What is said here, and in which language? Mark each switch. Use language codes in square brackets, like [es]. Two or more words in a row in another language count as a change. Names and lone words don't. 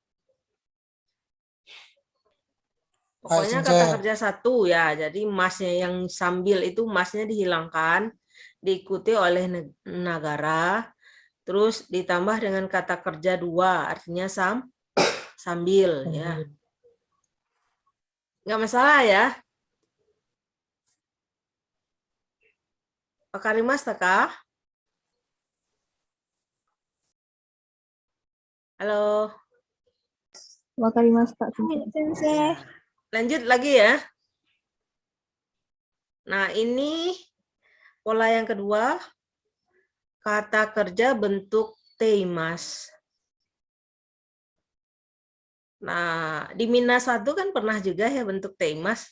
[id] Pokoknya kata kerja satu ya, jadi masnya yang sambil itu masnya dihilangkan, diikuti oleh Nagara, terus ditambah dengan kata kerja dua, artinya sambil ya. Nggak masalah ya. [ja] わかりますか? [id] Halo. [ja] わかります先生. [id] Lanjut lagi ya. Nah, ini pola yang kedua. Kata kerja bentuk teimas. Nah, di Mina 1 kan pernah juga ya bentuk teimas.